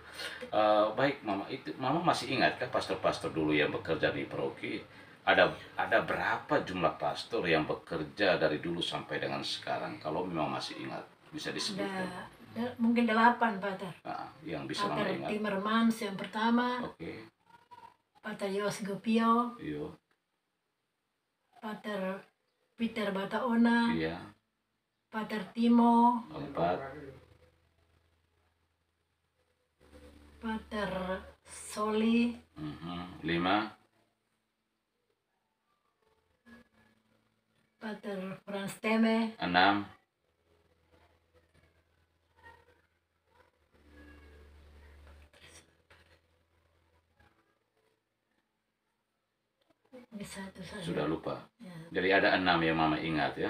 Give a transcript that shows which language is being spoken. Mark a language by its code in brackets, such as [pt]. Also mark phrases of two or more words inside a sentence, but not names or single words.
[id] Baik Mama, itu Mama masih ingatkah pastor-pastor dulu yang bekerja di paroki? Ada berapa jumlah pastor yang bekerja dari dulu sampai dengan sekarang? Kalau memang masih ingat, bisa disebutkan. Mungkin 8 Pater. Nah, yang bisa Mama Pater ingat. Timmermans yang pertama, Oke. Pater Yos Gopio, Iya. Pater Peter Bataona, Iya. Pater Timo, 4. Pater Soli, 5. Pater Frans Teme, 6. bisa itu saja. Sudah lupa. Ya, Jadi ada 6 yang Mama ingat ya.